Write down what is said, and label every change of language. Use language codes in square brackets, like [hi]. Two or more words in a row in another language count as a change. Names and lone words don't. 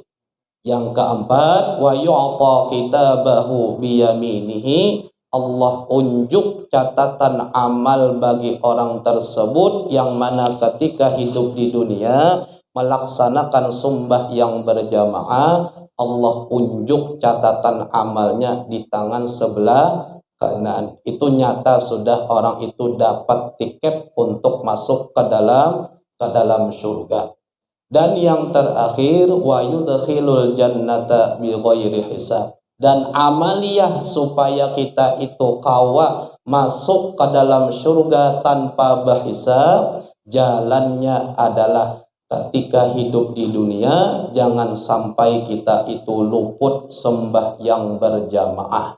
[id] Yang keempat, [ar] ويؤتى كتابه بيمينه, [id] Allah unjuk catatan amal bagi orang tersebut yang mana ketika hidup di dunia melaksanakan sembahyang berjamaah, Allah unjuk catatan amalnya di tangan sebelah kanan. Itu nyata sudah orang itu dapat tiket untuk masuk ke dalam surga. Dan yang terakhir, [ar] ويدخل الجنة بغير حساب. [id] Dan amaliyah supaya kita itu kawa masuk ke dalam surga tanpa berhisab, jalannya adalah ketika hidup di dunia jangan sampai kita itu luput sembahyang berjamaah.